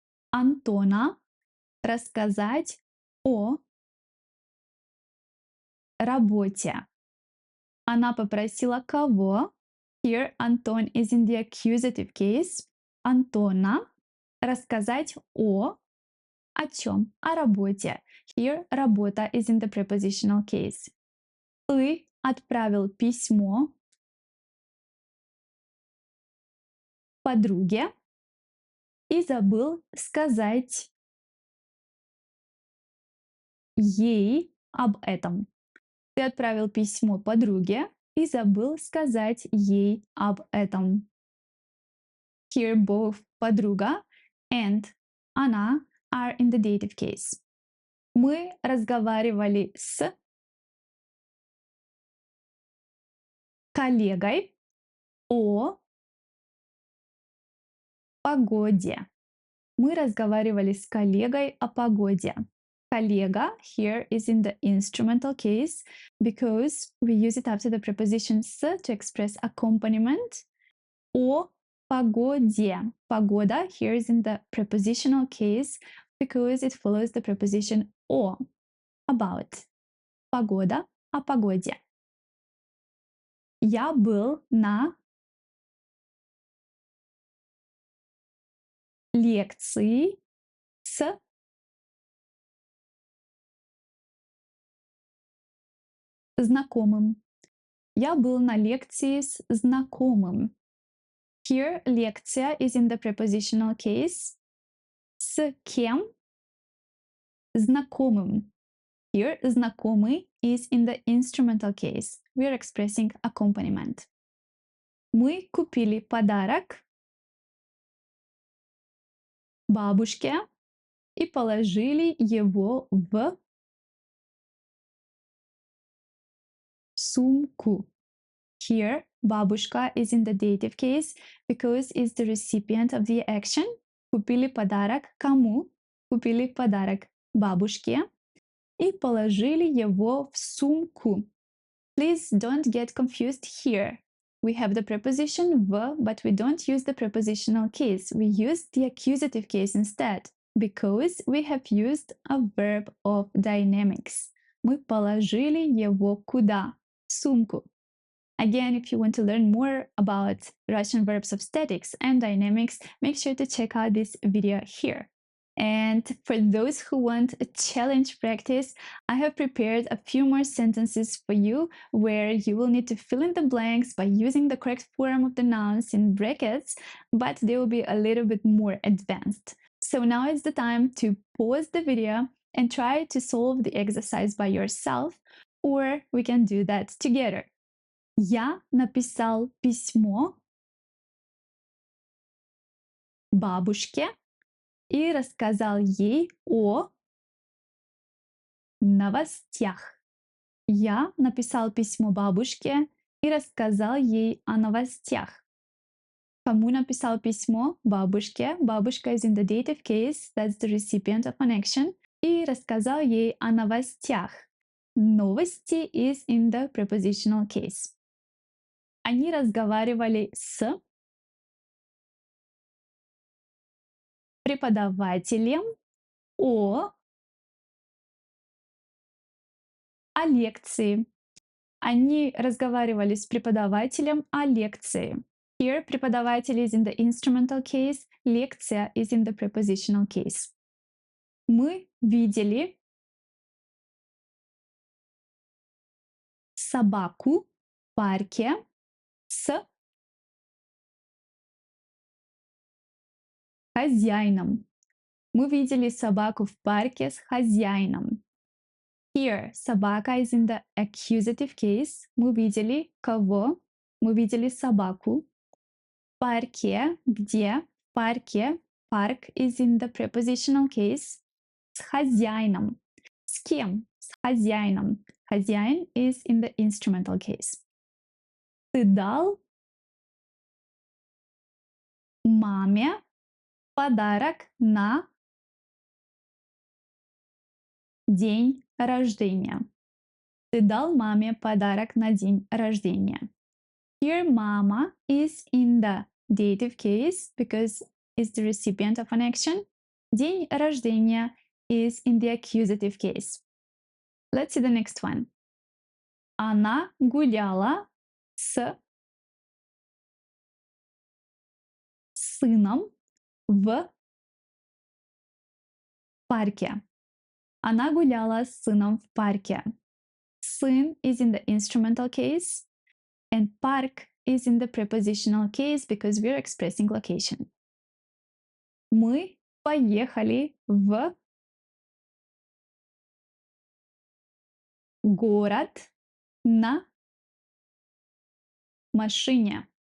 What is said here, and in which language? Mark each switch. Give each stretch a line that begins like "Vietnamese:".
Russian: Антона рассказать о работе. Она попросила кого?
English: Here Anton is in the accusative case.
Russian: Антона рассказать о чем? О работе.
English: Here работа is in the prepositional case.
Russian: Ты отправил письмо подруге и забыл сказать ей об этом. Ты отправил письмо подруге и забыл сказать ей об этом.
English: Here both подруга and она are in the dative case.
Russian: Мы разговаривали с коллегой о погоде. Мы разговаривали с коллегой о погоде.
English: Коллега here is in the instrumental case because we use it after the preposition с to express accompaniment.
Russian: О погоде.
English: Погода here is in the prepositional case because it follows the preposition о. About.
Russian: Погода о погоде. Я был на лекции с знакомым. Я был на лекции с знакомым.
English: Here лекция is in the prepositional case.
Russian: С кем? Знакомым.
English: Here знакомый is in the instrumental case. We are expressing accompaniment.
Russian: Мы купили подарок бабушке и положили его в сумку.
English: Here, бабушка is in the dative case because it's the recipient of the action.
Russian: Купили подарок кому? Купили подарок бабушке и положили его в сумку.
English: Please don't get confused here. We have the preposition в, but we don't use the prepositional case. We use the accusative case instead, because we have used a verb of dynamics.
Russian: Мы положили его куда? В сумку.
English: Again, if you want to learn more about Russian verbs of statics and dynamics, make sure to check out this video here. And for those who want a challenge practice, I have prepared a few more sentences for you where you will need to fill in the blanks by using the correct form of the nouns in brackets, but they will be a little bit more advanced. So now is the time to pause the video and try to solve the exercise by yourself, or we can do that together.
Russian: Я написал письмо бабушке и рассказал ей о новостях. Я написал письмо бабушке и рассказал ей о новостях. Кому написал письмо? Бабушке.
English: Бабушка is in the dative case, that's the recipient of an action.
Russian: И рассказал ей о новостях.
English: Новости is in the prepositional case.
Russian: Они разговаривали с преподавателем о лекции. Они разговаривали с преподавателем о лекции.
English: Here преподаватель is in the instrumental case, лекция is in the prepositional case.
Russian: Мы видели собаку в парке с хозяином. Мы видели собаку в парке с хозяином.
English: Here собака is in the accusative case.
Russian: Мы видели кого? Мы видели собаку. В парке, где? В парке.
English: Парк is in the prepositional case.
Russian: С хозяином. С кем? С хозяином.
English: Хозяин is in the instrumental case.
Russian: Ты дал маме подарок на день рождения. Ты дал маме подарок на день рождения.
English: Here mama is in the dative case because it's the recipient of an action. День рождения is in the accusative case. Let's see the next one.
Russian: Она гуляла с сыном в парке. Она гуляла с сыном в парке.
English: Сын is in the instrumental case, and park is in the prepositional case because we're expressing location.
Russian: Мы поехали в город на машине.